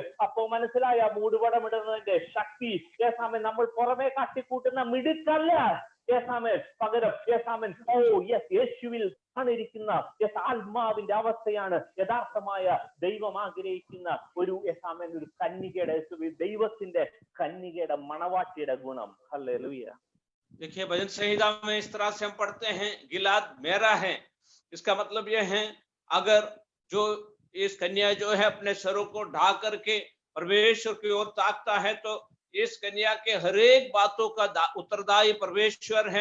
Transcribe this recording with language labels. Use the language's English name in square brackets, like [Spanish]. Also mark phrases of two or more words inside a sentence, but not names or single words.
[Malayalam] അപ്പോ മനസ്സിലായ മൂടുപടമിടുന്നതിന്റെ ശക്തി [English] yes amen [Malayalam] നമ്മൾ പുറമെ കാട്ടിക്കൂട്ടുന്ന മിടുക്കല്ല. [English] Yes amen. [Malayalam] പകരം [English] yes amen yes [Malayalam] യേശുവിൽ ഇരിക്കുന്ന യെസ് ആത്മാവിന്റെ അവസ്ഥയാണ് യഥാർത്ഥമായ ദൈവം ആഗ്രഹിക്കുന്ന ഒരു [English] yes amen [Malayalam] ഒരു കന്യകയുടെ, ദൈവത്തിന്റെ കന്യകയുടെ മണവാട്ടിയുടെ ഗുണം. ഹല്ലേലൂയ. [Hindi] देखिए, भजन संहिता में इस तरह से हम पढ़ते हैं, गिलाद मेरा है। इसका मतलब यह है, अगर जो इस कन्या जो है अपने सरों को ढा करके परमेश्वर की ओर ताकता है, तो इस कन्या के हर एक बातों का उत्तरदायी परमेश्वर है।